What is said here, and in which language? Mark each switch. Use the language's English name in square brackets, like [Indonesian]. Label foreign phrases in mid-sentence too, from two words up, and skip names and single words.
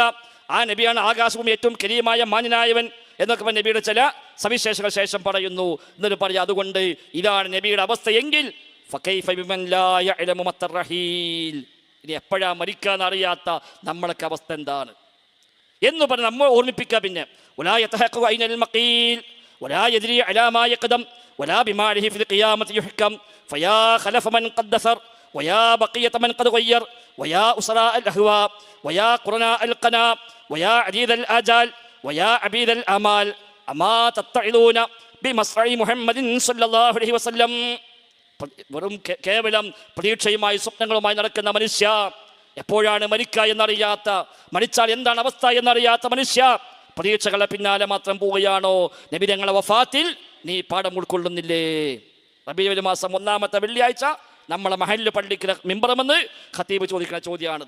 [Malayalam] ആ നബിയാണ് ആകാശവും ഏറ്റവും കരീമായ മാന്യനായവൻ എന്നൊക്കെ നബിയുടെ ചില സവിശേഷങ്ങൾ ശേഷം പറയുന്നു. എന്നിട്ട് പറയാം അതുകൊണ്ട് ഇതാണ് നബിയുടെ അവസ്ഥയെങ്കിൽ [Arabic] فكيف بمن لا يعلم متى الرحيل, [Malayalam] ഇനി എപ്പോഴാ മരിക്കാന്നറിയാത്ത നമ്മളൊക്കെ അവസ്ഥ എന്താണ് എന്ന് പറഞ്ഞ് നമ്മൾ ഓർമ്മിപ്പിക്കുക. [Arabic] പിന്നെ ولا يتحقق أين المقيل ولا يدري على ما يقدم ولا بماله في القيامة يحكم فيا خلف من قد دثر ويا بقية من قد غير ويا أسراء الأهواء ويا قرناء القنا ويا عديد الآجال ويا عبيد الآمال أما تتعظون بمصرع محمد صلى الله عليه وسلم. [Malayalam] വെറും കേവലം പ്രതീക്ഷയുമായി സ്വപ്നങ്ങളുമായി നടക്കുന്ന മനുഷ്യ, എപ്പോഴാണ് മരിക്കുക എന്നറിയാത്ത, മരിച്ചാൽ എന്താണ് അവസ്ഥ എന്നറിയാത്ത മനുഷ്യ, പ്രതീക്ഷകളെ പിന്നാലെ മാത്രം പോവുകയാണോ? നബിതങ്ങളുടെ വഫാത്തിൽ നീ പാഠം ഉൾക്കൊള്ളുന്നില്ലേ? റബീഉൽ അവ്വൽ മാസം ഒന്നാമത്തെ വെള്ളിയാഴ്ച നമ്മളെ മഹല്ല് പള്ളിക്ക് മിമ്പറമെന്ന് ഖതീബ് ചോദിക്കുന്ന ചോദ്യമാണത്.